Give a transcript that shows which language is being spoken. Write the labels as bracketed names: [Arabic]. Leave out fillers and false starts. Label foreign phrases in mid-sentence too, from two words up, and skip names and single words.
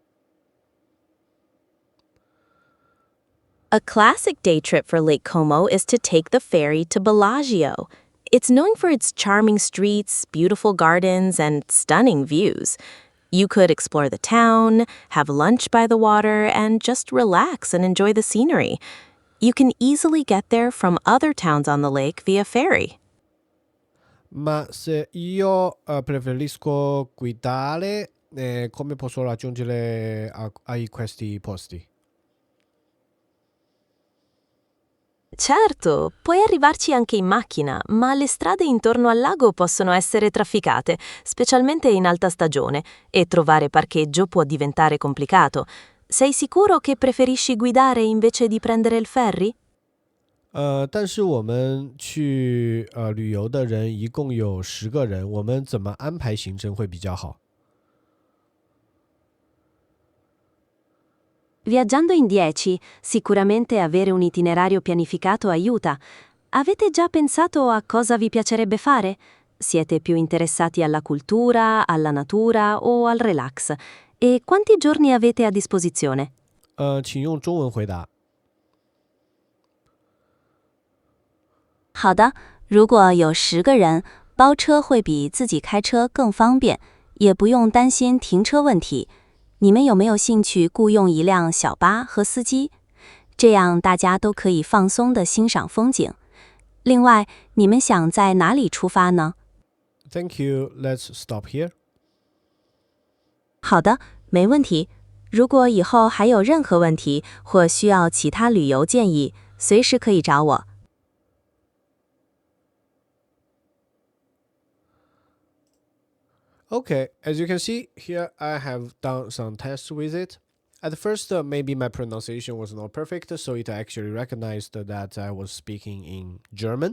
[English] A classic day trip for Lake Como is to take the ferry to Bellagio. It's known for its charming streets, beautiful gardens, and stunning views. You could explore the town, have lunch by the water, and just relax and enjoy the scenery. You can easily get there from other towns on the lake via ferry. [Italian] Ma se io preferisco guidare, come posso raggiungere ai questi posti? Certo, puoi arrivarci anche in macchina, ma le strade intorno al lago possono essere trafficate, specialmente in alta stagione, e trovare parcheggio può diventare complicato. Sei sicuro che preferisci guidare invece di prendere il ferry? [Chinese] 但是我们去旅游的人一共有10个人，我们怎么安排行程会比较好？ [Italian] Viaggiando in 10, sicuramente avere un itinerario pianificato aiuta. Avete già pensato a cosa vi piacerebbe fare? Siete più interessati alla cultura, alla natura o al relax? E quanti giorni avete a disposizione? [Chinese] 请用中文回答。好的，如果有10个人，包车会比自己开车更方便，也不用担心停车问题。你们有没有兴趣雇用一辆小巴和司机？这样大家都可以放松地欣赏风景。另外，你们想在哪里出发呢？ [English] Thank you. Let's stop here. [Chinese] 好的，没问题。如果以后还有任何问题或需要其他旅游建议，随时可以找我。 [English] Okay, as you can see, here I have done some tests with it. At first, maybe my pronunciation was not perfect, so it actually recognized that I was speaking in German.